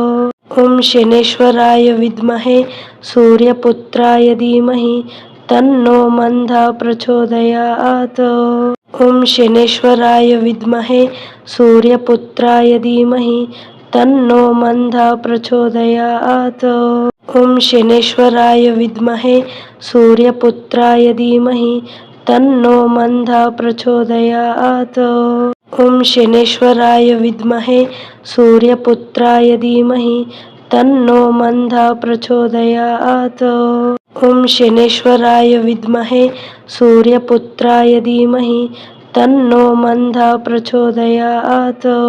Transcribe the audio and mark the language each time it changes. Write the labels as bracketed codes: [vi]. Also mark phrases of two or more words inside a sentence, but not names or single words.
[sa] ॐ शनेश्वराय विद्महे सूर्यपुत्राय धीमहि तन्नो मन्दा प्रचोदयात्. ॐ शनेश्वराय विद्महे सूर्यपुत्राय धीमहि तन्नो मन्दा प्रचोदयात्. ॐ शनेश्वराय विद्महे सूर्यपुत्राय धीमहि तन्नो मन्दः प्रचोदयात्। ॐ शनेश्वराय विद्महे सूर्यपुत्राय धीमहि तन्नो मन्दः प्रचोदयात्। ॐ शनेश्वराय विद्महे सूर्यपुत्राय धीमहि तन्नो मन्दः प्रचोदयात्।